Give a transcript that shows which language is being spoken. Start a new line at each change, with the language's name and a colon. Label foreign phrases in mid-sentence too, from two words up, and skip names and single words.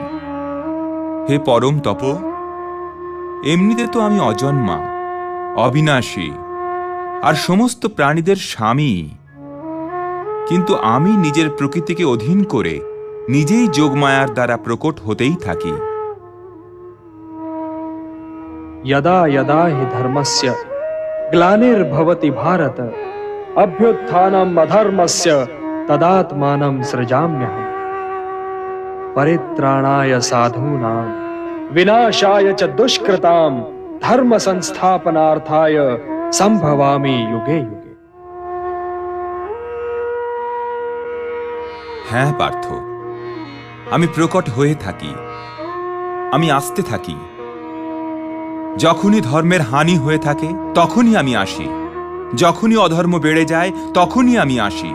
Bangla: হে পরম তপ, এমনিতে তো আমি অজন্মা, অবিনাশী আর সমস্ত প্রাণীদের স্বামী, কিন্তু আমি নিজের প্রকৃতিকে অধীন করে নিজেই যোগমায়ার দ্বারা প্রকট হতেই থাকি।
Sanskrit: यदा यदा हि धर्मस्य ग्लानिर्भवति भारत अभ्युत्थानम् अधर्मस्य तदात्मानं सृजाम्यहम् परित्राणाय साधूनां विनाशाय च दुष्कृतां धर्म संस्थापनार्थाय संभवामि युगे युगे।
Bangla: হ্যাঁ পার্থ, আমি প্রকট হয়ে থাকি, আমি আসতে থাকি। যখনই ধর্মের হানি হয়ে থাকে তখনই আমি আসি, যখনই অধর্ম বেড়ে যায় তখনই আমি আসি।